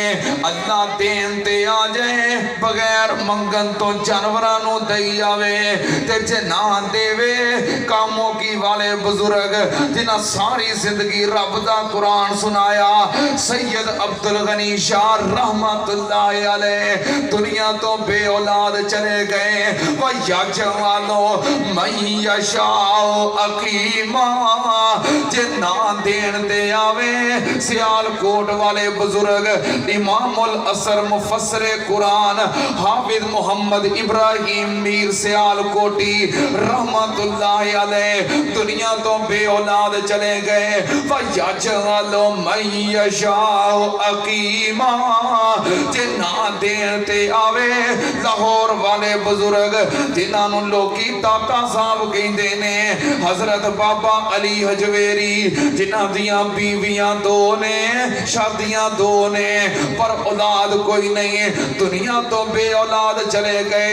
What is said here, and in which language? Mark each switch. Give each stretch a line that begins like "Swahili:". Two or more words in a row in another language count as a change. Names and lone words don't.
Punjabi: اللہ دین تے آ جائے بغیر منگن تو جانوراں نوں دئی جاوے تے جے نہ دیوے کاموں کی والے بزرگ جنہاں ساری زندگی رب دا قرآن سنایا سید عبدالغنی شاہ
Arabic: رحمة الله عليه
Punjabi: دنیا تو بے اولاد چلے گئے.
Arabic: ويجعل من يشاء عقيما.
Punjabi: جے نہ دین دے آوے سیالکوٹ والے بزرگ امام العصر مفسر قرآن حافظ محمد ابراہیم میر سیالکوٹی
Arabic: رحمة الله عليه
Punjabi: دنیا تو بے اولاد چلے گئے.
Arabic: ويجعل من يشاء عقيما.
Punjabi: جے نہ دین تے آوے لاہور والے بزرگ جنہوں لوکی داتا صاحب کہتے نے حضرت بابا علی ہجویری جنہاں دیاں بیویاں 2 نے شادیاں 2 نے پر اولاد کوئی نہیں، دنیا تو بے اولاد چلے گئے.